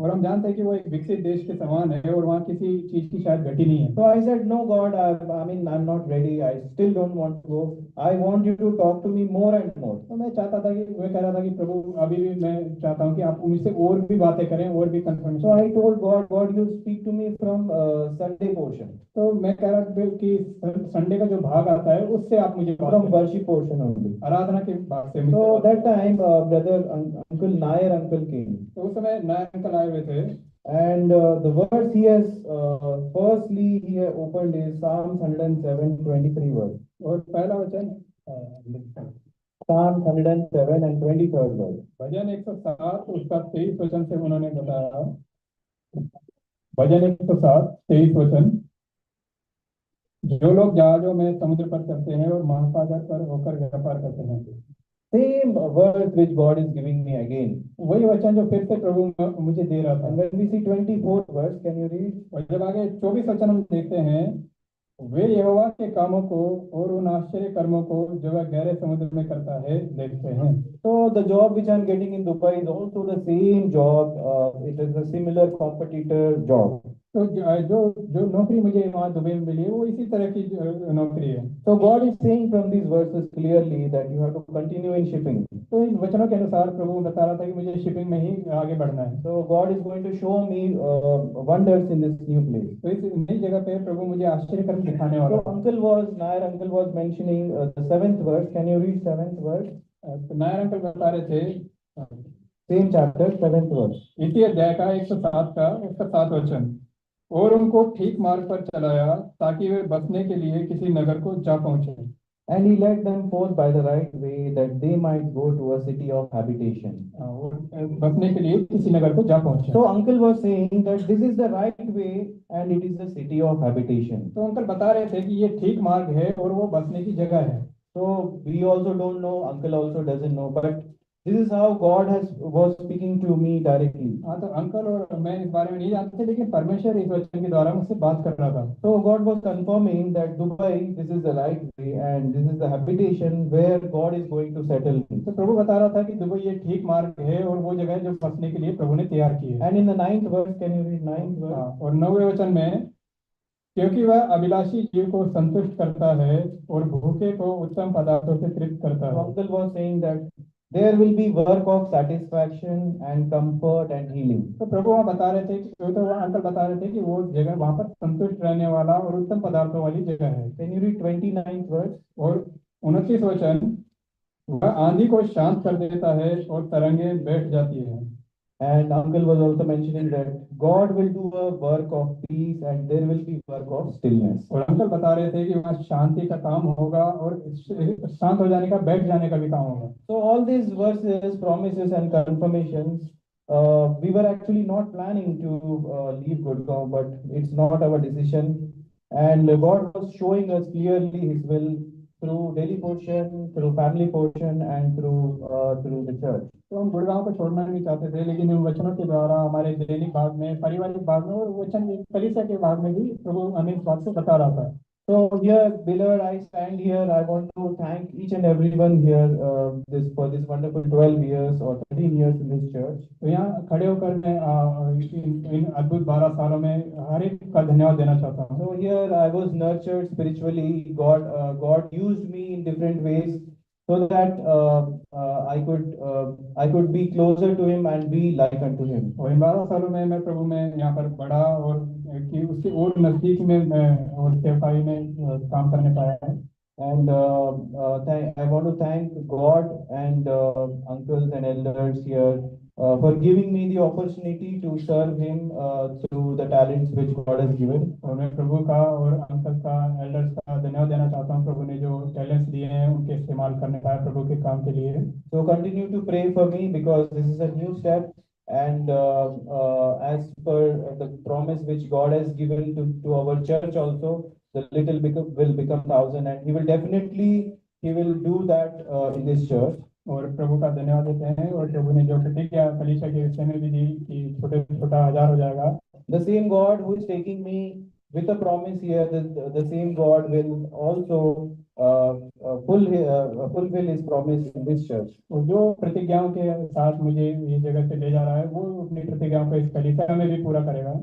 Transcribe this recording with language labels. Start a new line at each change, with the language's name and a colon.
Hindi: और हम जानते हैं कि वो एक विकसित देश के समान है और वहाँ किसी चीज की शायद घटी नहीं है।
English: So I said, no God, I'm not ready. I still don't want to go. I want you to talk to me more and more.
Hindi: तो मैं चाहता था कि मैं कह रहा था कि प्रभु अभी भी मैं चाहता हूँ कि आप मुझसे और भी बातें करें और भी confirmation.
English: So I told God, you speak to me from Sunday portion.
Hindi: तो मैं कह रहा था कि संडे का जो भाग आता है उससे आप मुझे
English: From worship portion only.
Hindi: आराधना के भाग से।
English: So that time uncle Nair came.
Hindi: तो उस समय नायर अंकल आए हुए थे।
English: And the verse he has firstly he opened is Psalms 107:23 verse.
Hindi: और पहला वचन
English: Psalms 107 and 23rd verse.
Hindi: भजन 107 उसका 23 वचन से उन्होंने बताया। भजन 107 23 वचन, जो लोग जहाजों में समुद्र पर चलते हैं और महासागर पर होकर व्यापार करते हैं।
English: Same verse which God is giving me again.
Hindi: वही वचन जो फिर से प्रभु मुझे दे रहा था।
English: And when we see 24th verse, can you read?
Hindi: और जब आगे 24 वचन हम देखते हैं, वे यहोवा के कामों को और उन आश्चर्य कर्मों को जो वह गहरे समुद्र में करता है देखते हैं।
English: So the job which I'm getting in Dubai is also the same job. It is a similar competitor job.
Hindi: तो जो नौकरी मुझे वहाँ दुबई में मिली है वो इसी तरह की नौकरी है।
English: So God is saying from these verses clearly that you have to continue in shipping.
Hindi: तो इन वचनों के अनुसार प्रभु बता रहा था कि मुझे शिपिंग में ही आगे बढ़ना है।
English: So God is going to show me wonders in this new place.
Hindi: तो इस नई जगह पे प्रभु मुझे आश्चर्य कर्म दिखाने वाला।
English: So Nair uncle was mentioning the 7th verse. Can you read 7th verse?
Hindi: तो नायर अंकल बता रहे थे
English: Same chapter 7th verse.
Hindi: इसी अध्याय का 107 का उसका 7 वचन, और उनको ठीक मार्ग पर चलाया ताकि वे बसने के लिए किसी नगर को जा पहुंचे।
English: And he led them forth by the right way that they might go to a city of habitation.
Hindi: बसने के लिए किसी नगर को जा पहुंचे।
English: So uncle was saying that this is the right way and it is the city of habitation.
Hindi: तो uncle बता रहे थे कि ये ठीक मार्ग है और वो बसने की जगह है।
English: So we also don't know, uncle also doesn't know, but this is how God was speaking to me directly.
Hindi: हाँ, तो अंकल और मैं इस बारे में नहीं जानते थे, लेकिन परमेश्वर इस वचन के द्वारा मुझसे बात कर रहा था।
English: So God was confirming that Dubai, this is the right way and this is the habitation where God is going to settle me.
Hindi: तो प्रभु बता रहा था कि दुबई ये ठीक मार्ग है और वो जगह है जो बसने के लिए प्रभु ने तैयार की है।
English: And in the 9th verse, can you read 9th verse?
Hindi: और 9वें वचन में, क्योंकि वह अभिलाषी जीव को संतुष्ट करता है और भूखे को उत्तम पदार्थों से तृप्त करता
English: So
Hindi: है।
English: uncle was saying that there will be work of satisfaction and comfort and healing.
Hindi: तो प्रभु वहाँ बता रहे थे कि तो वहाँ अंकल बता रहे थे कि वो जगह वहाँ पर संतुष्ट रहने वाला और उत्तम पदार्थों वाली जगह है।
English: Can you read 29th verse?
Hindi: और 29 वचन, वह आंधी को शांत कर देता है और तरंगे बैठ जाती है।
English: And uncle was also mentioning that God will do a work of peace and there will be work of stillness.
Hindi: और अंकल बता रहे थे कि वहाँ शांति का काम होगा और शांत हो जाने का, बैठ जाने का भी काम होगा।
English: So all these verses, promises and confirmations, we were actually not planning to leave Gurgaon, but it's not our decision. And God was showing us clearly His will through daily portion, through family portion, and through the church.
Hindi: तो हम गुड़गांव को छोड़ना नहीं चाहते थे, लेकिन इन वचनों के द्वारा हमारे दैनिक भाग में, पारिवारिक भाग में और वचन कलीसिया के भाग में भी प्रभु हमें इस बात को बता रहा था।
English: So here, beloved, I stand here. I want to thank each and everyone here for this wonderful 12 years or 13 years in this church.
Hindi: तो यहाँ खड़े होकर मैं इन अद्भुत 12 सालों में हर एक का धन्यवाद देना चाहता हूँ।
English: So here I was nurtured spiritually. God used me in different ways so that I could be closer to Him and be like unto Him.
Hindi: और इन 12 सालों में मैं प्रभु में यहाँ पर बढ़ा और कि उसके और नजदीक में मैं और सेवकाई में काम करने पाया है।
English: And I want to thank God and uncles and elders here for giving me the opportunity to serve Him through the talents which God has given.
Hindi: और मैं प्रभु का और अंकल का, एल्डर्स का धन्यवाद देना चाहता हूँ। प्रभु ने जो टैलेंट्स दिए हैं उनके इस्तेमाल करने का प्रभु के काम के लिए।
English: So continue to pray for me because this is a new step. And as per the promise which God has given to our church also, the little will become 1,000, and He will definitely do that in this church.
Hindi: और प्रभु का धन्यवाद देते हैं। और प्रभु ने जो प्रतिज्ञा कलीसिया के विषय में भी दी कि छोटे छोटा 1000 हो जाएगा।
English: The same God who is taking me with a promise here, the same God will also fulfill His promise in this church.
Hindi: और जो प्रतिज्ञाओं के साथ मुझे ये जगह से ले जा रहा है, वो अपनी प्रतिज्ञाओं को इस कलीसिया में भी पूरा करेगा।